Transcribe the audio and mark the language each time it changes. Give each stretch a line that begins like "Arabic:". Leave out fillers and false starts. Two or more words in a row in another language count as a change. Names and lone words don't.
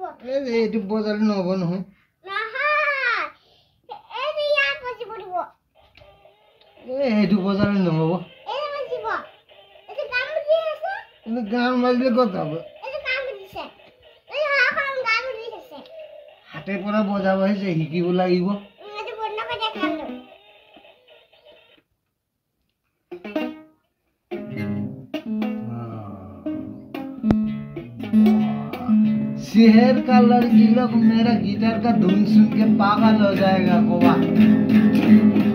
Assamese: এইটো বজালে নহব নহয় এইটো বজালে নহব গান বাজিলে কত হব হাতে পৰা বজাব আহিছে শিকিব লাগিব
Hindi: शहर का लड़की लोग मेरा गिटार का धुन सुन के पागल हो जाएगा कोबा